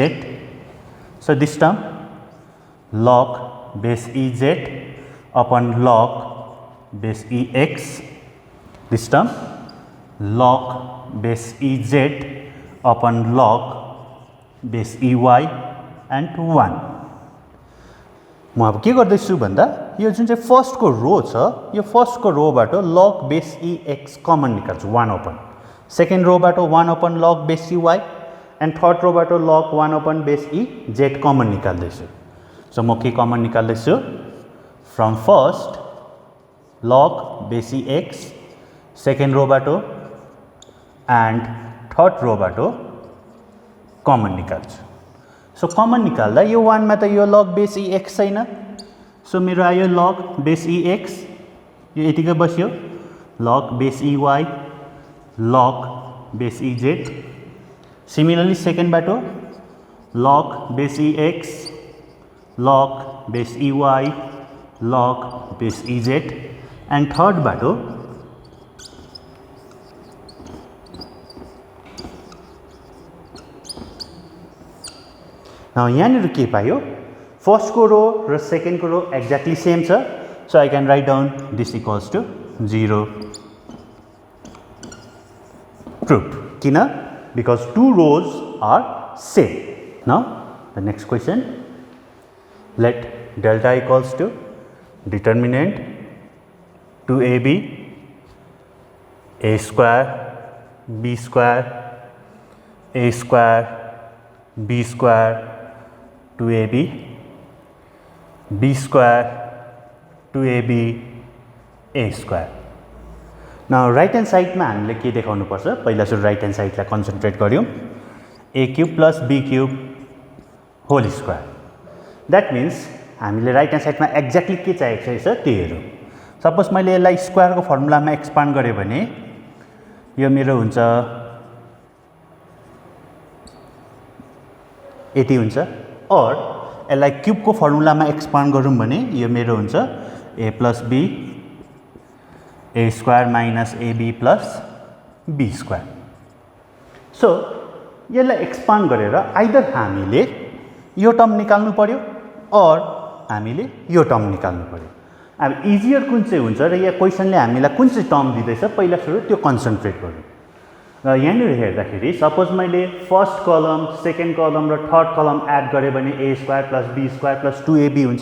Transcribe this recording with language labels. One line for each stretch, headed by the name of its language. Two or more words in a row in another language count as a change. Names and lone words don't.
English: So this term log base ez upon log base ex, this term log base ez upon log base ey and 1.
Nepali: म अब के गर्दैछु भन्दा यो जुन चाहिँ फर्स्टको रो छ, यो फर्स्टको रोबाट
English: log base ex common
Nepali: निकाल्छु 1 अपन, सेकेन्ड रोबाट 1
English: upon log base ey and third
Nepali: रोबाट
English: log 1 upon base ez common
Nepali: निकाल्दैछु. सो म के कमन निकाल्दैछु?
English: from first log base ex,
Nepali: सेकेन्ड रोबाट
English: and third
Nepali: रोबाट कमन निकाल्छु. सो कमन निकाल्दा यो 1 मा त यो
English: log base ex
Nepali: छैन, सो मेरो आयो
English: log base ex,
Nepali: यो यतिकै बस्यो,
English: log base ey log base ez. सिमिलरली सेकेन्डबाट log base ex log base ey log base ez,
Nepali: एन्ड थर्डबाट यहाँनिर के पायो? फर्स्टको रो र सेकेन्डको रो
English: exactly same
Nepali: छ,
English: so I can write down this equals to 0.
Nepali: प्रुफ. किन?
English: because two rows are same. Now the next question, let delta equals to determinant 2ab a square b square a square b square 2ab b square 2ab a square.
Nepali: नाउ
English: right hand
Nepali: साइडमा हामीले के देखाउनु पर्छ? पहिला सुरु
English: right hand
Nepali: साइडलाई कन्सन्ट्रेट गऱ्यौँ.
English: a cube plus b cube whole square. that means
Nepali: हामीले
English: right hand
Nepali: साइडमा एक्ज्याक्टली के चाहिएको छ त्यो हेरौँ. सपोज मैले यसलाई स्क्वायरको फर्मुलामा एक्सपान्ड गरेँ भने यो मेरो हुन्छ यति हुन्छ, और यसलाई क्युबको फर्मुलामा एक्सपान्ड गरौँ भने यो मेरो हुन्छ
English: a plus b a square minus ab plus b square.
Nepali: सो यसलाई एक्सपान्ड गरेर आइदर हामीले यो टर्म निकाल्नु पर्यो और हामीले यो टर्म निकाल्नु पर्यो. अब इजियर कुन चाहिँ हुन्छ र यहाँ क्वेसनले हामीलाई कुन चाहिँ टर्म दिँदैछ पहिला सुरु त्यो कन्सन्ट्रेट गरौँ. र यहाँनिर हेर्दाखेरि सपोज मैले
English: first column, second column
Nepali: र
English: third column add
Nepali: गरेँ भने
English: a square plus b square plus 2ab
Nepali: हुन्छ.